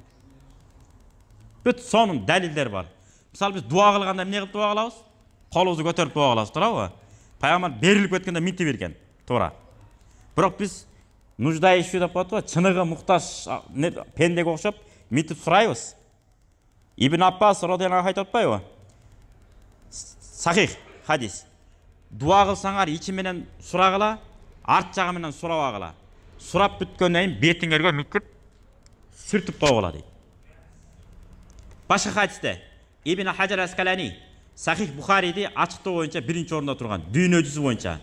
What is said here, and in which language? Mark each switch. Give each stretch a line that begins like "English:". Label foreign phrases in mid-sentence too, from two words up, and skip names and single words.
Kyrgyz: Бүт сонун далилдер бар. Мисалы биз дуа кылганда эмне кылып дуа кылабыз? Колубузду көтөрүп дуа кылабыз, туурабы? Пайгамбар берилип кеткенде минти берген, туура. Бирок биз нуждающий деп коет го, чыныгы муктаж пендеге окшоп митип сурайбыз. Ибн Аббас
Arabic: رضي الله عنه
Kyrgyz: айтып атпайбы? Сахих хадис. Дуа кылсаңар ичи менен сурагыла, арт жагы менен сурабагыла. Сурап бүткөндөн кийин бетиңерге митип сүртүп койгула дейт. Башка хадисте Ибн Хаджар Аскалани Сахих Бухариди ачыктоо боюнча биринчи орунда турган, дүйнө жүзү боюнча.